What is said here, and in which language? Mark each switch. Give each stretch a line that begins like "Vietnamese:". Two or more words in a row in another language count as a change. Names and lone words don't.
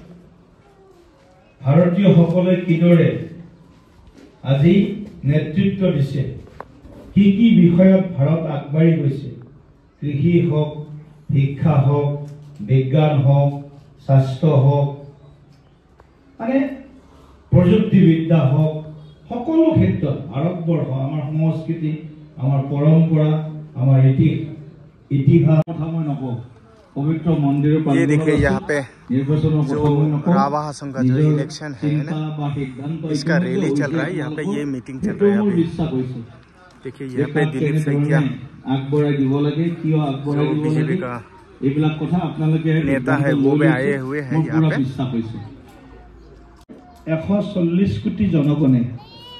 Assamese: ভাৰতীয়সকলে কিদৰে আজি নেতৃত্ব দিছে কি কি বিষয়ত ভাৰত আগবাঢ়ি গৈছে কৃষি হওক শিক্ষা হওক বিজ্ঞান হওক স্বাস্থ্য হওক মানে প্ৰযুক্তিবিদ্যা হওক সকলো ক্ষেত্ৰত ভাৰতবৰ্ষ আমাৰ সংস্কৃতি আমাৰ পৰম্পৰা আমাৰ ইতিহাস কথা মই নকওঁ
Hindi: पवित्र मंदिर ये देखिए यहाँ पे जो रावा हासम का जो इलेक्शन है ना इसका रैली चल रहा है यहाँ पे ये मीटिंग चल रहा है देखिए यहाँ पे दिलीप सैकिया जो बीजेपी का नेता है वो भी आए हुए हैं यहाँ पे
Assamese: 140 কোটি জনগণে